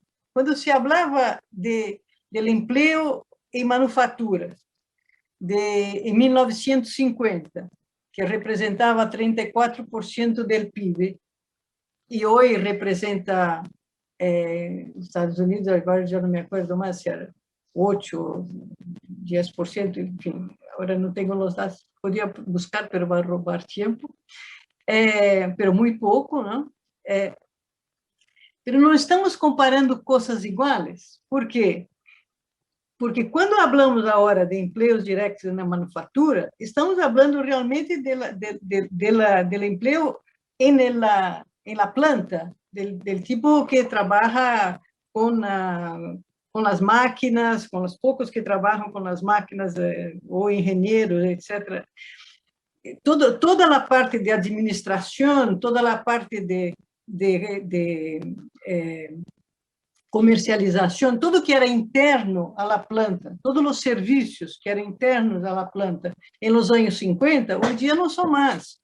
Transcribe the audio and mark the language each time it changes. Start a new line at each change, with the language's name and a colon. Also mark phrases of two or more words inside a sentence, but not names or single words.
Spanish: Cuando se hablaba del empleo en manufacturas en 1950, que representaba 34% del PIB, y hoy representa Estados Unidos,
Portuguese: agora já não
Spanish: me acuerdo más si era 8, 10%, en fin, ahora no tengo los datos, podía buscar, pero va a robar tiempo, pero muy poco, ¿no? Pero no estamos comparando cosas iguales.
Portuguese: ¿Por quê? Porque quando falamos agora de empleos diretos na manufatura, estamos falando realmente do empleo em
Spanish: la planta, del tipo
Portuguese: que trabalha com as máquinas, com os poucos que trabalham com as máquinas, ou engenheiros, etc. Toda a parte de administração, toda a parte de comercialização, tudo que era interno à planta, todos os serviços que eram internos à planta em los anos 50, hoje em dia não são mais.